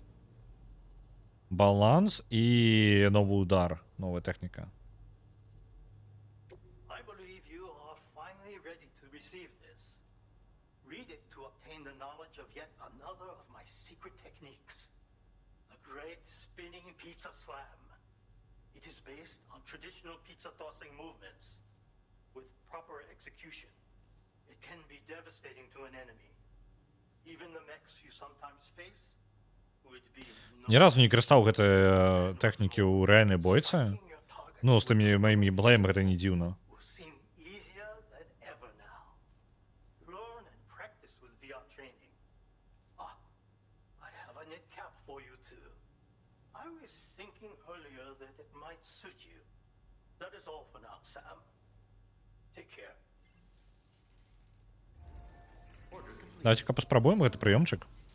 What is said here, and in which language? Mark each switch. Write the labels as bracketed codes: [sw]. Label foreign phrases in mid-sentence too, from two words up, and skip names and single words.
[be] Баланс і новый удар. Новая тэхніка. [en] I believe you are finally ready to receive this. Read it to obtain the knowledge of yet another of my secret techniques. The great spinning pizza slam. It is based on traditional pizza tossing movements. With proper execution, it can be devastating to an enemy. Even the mechs you sometimes face would be [be] Ні разу не карыстаў гэтай тэхнікі ў рэальнай бойцы. Ну, з тымі маімі блеямі гэта не дзіўна. [en] will seem easier than ever now. Learn and practice with VR training. Ah, I have a knit cap for you too. I was thinking earlier that it might suit you. That is all for now, Sam. Take care. [be] Давайте-ка паспрабуем гэты прыёмчык.